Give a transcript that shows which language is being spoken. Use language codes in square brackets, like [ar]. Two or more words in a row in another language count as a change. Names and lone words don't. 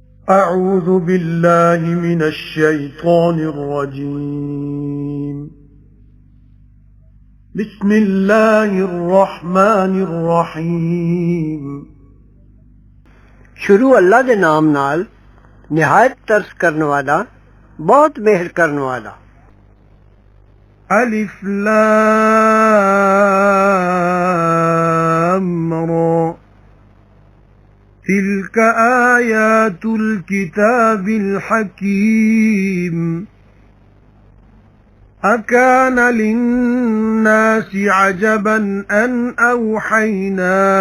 [ar] أعوذ بالله من الشيطان الرجيم بسم الله الرحمن الرحيم [pa] شروع اللہ دے نام نال نہایت ترس کرن والا بہت مہر کرن والا [ar] ألف لام را تلك آيات الكتاب الحكيم أكان للناس عجبا أن أوحينا